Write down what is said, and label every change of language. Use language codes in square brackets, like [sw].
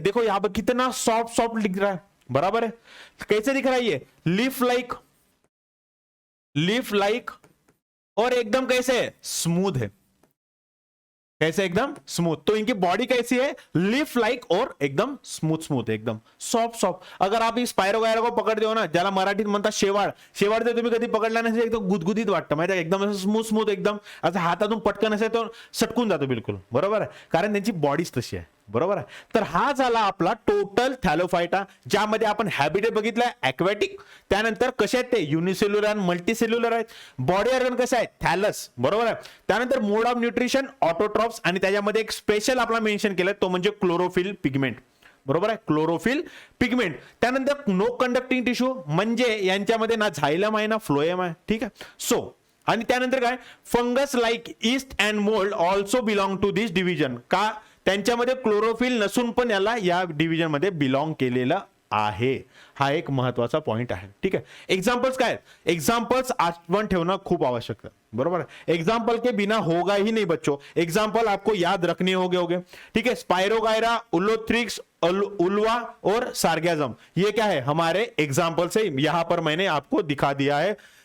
[hi] देखो यहां पर कितना सॉफ्ट सॉफ्ट दिख रहा है, बराबर है, कैसे दिख रहा है? ये लीफ लाइक और एकदम कैसे? स्मूथ है, कैसे? एकदम स्मूथ। तो इनकी बॉडी कैसी है? लीफ लाइक और एकदम स्मूथ, एकदम सॉफ्ट। अगर आप इस स्पायरोगायरा को पकड़ दो ना, [mr] ज्यादा मराठीत म्हणतात शेवाळ ते तुम्ही कधी पकडला नसेल, एकदम गुदगुदीत वाटतं माहिती आहे, एकदम स्मूथ एकदम असं हातातून पटकन असेल तो सटकून जातो बिलकुल, बरोबर आहे, कारण त्यांची बॉडीच तशी आहे, बरोबर आहे। तर हा झाला आपला टोटल थॅलोफायटा, ज्यामध्ये आपण हॅबिटेट बघितलाय ॲक्वॅटिक, त्यानंतर कसे आहेत ते? युनिसेल्युलर आणि मल्टीसेल्युलर आहेत। बॉडी ऑर्गन कसं आहे? थॅलस, बरोबर आहे। त्यानंतर मोड ऑफ न्यूट्रिशन ऑटोट्रॉप्स, आणि त्याच्यामध्ये एक स्पेशल आपला मेन्शन केलं तो म्हणजे क्लोरोफिल पिगमेंट, बरोबर आहे, क्लोरोफिल पिगमेंट। त्यानंतर नो कंडक्टिंग टिश्यू, म्हणजे यांच्यामध्ये ना झायलम आहे ना फ्लोएम आहे, ठीक आहे। [en] so [mr] आणि त्यानंतर काय? [en] Fungus like yeast and mould also belong to this division, का? [mr] त्यांच्यामध्ये क्लोरोफिल नसून पण याला या डिव्हिजन मध्ये बिलोंग केलेलं आहे। हा एक महत्वाचा पॉइंट आहे, ठीक है। एग्जांपल्स काय? एग्जांपल्स आठवण ठेवणं खूप आवश्यक है, बरोबर है। [hi] एग्जांपल के बिना होगा ही नहीं बच्चों, एग्जांपल आपको याद रखने होंगे, ठीक है। स्पाइरोगायरा, उलोथ्रिक्स, उल्वा और सार्गेजम, ये क्या है? हमारे एग्जांपल्स है, यहां पर मैंने आपको दिखा दिया है।